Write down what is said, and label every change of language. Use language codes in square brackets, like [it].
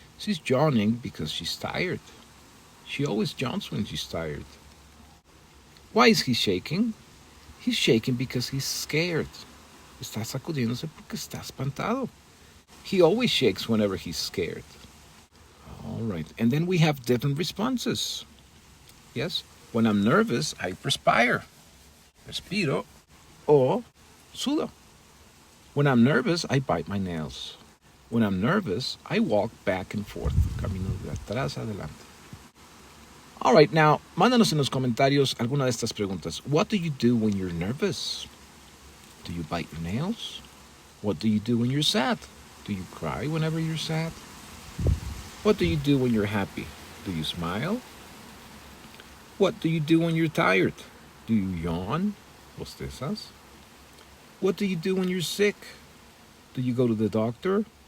[en] She's yawning because she's tired. She always yawns when she's tired. Why is he shaking? He's shaking because he's scared. [es] Está sacudiéndose porque está espantado. [en] He always shakes whenever he's scared. All right, and then we have different responses. Yes, when I'm nervous, I perspire. [es] Respiro o sudo. [en] When I'm nervous, I bite my nails. When I'm nervous, I walk back and forth, [es] camino de atrás adelante. [en] All right, now, [es] mándanos en los comentarios alguna de estas preguntas. [en] What do you do when you're nervous? Do you bite your nails? What do you do when you're sad? Do you cry whenever you're sad? What do you do when you're happy? Do you smile? What do you do when you're tired? Do you yawn? [es] ¿Bostezas? [en] What do you do when you're sick? Do you go to the doctor?